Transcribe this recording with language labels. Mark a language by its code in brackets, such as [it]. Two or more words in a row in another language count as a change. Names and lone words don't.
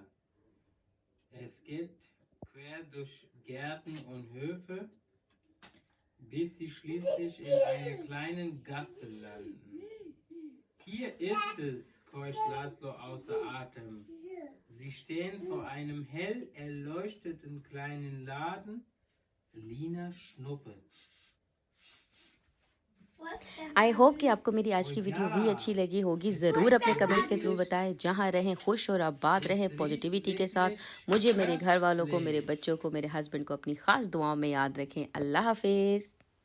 [de] Es geht quer durch Gärten und Höfe, bis sie schließlich in einer kleinen Gasse landen. Hier ist es, keucht Laszlo außer Atem. Sie stehen vor einem hell erleuchteten kleinen Laden. Lina schnuppert. [en] I hope [hi] कि आपको मेरी आज Oh की वीडियो भी [de] ja, [hi] अच्छी लगी होगी। [de] es [hi] ज़रूर [de] ist [hi] अपने कमेंट्स के थ्रू [de] wirklich, [hi] बताएं। जहां रहें खुश और आबाद [de] es [hi] रहें [de] riecht [hi] पॉजिटिविटी के साथ। [de] wirklich [hi] मुझे, मेरे घर वालों को, मेरे [de] köstlich. [hi] बच्चों को, मेरे हस्बैंड को अपनी खास दुआओं में याद रखें। अल्लाह हाफिज़।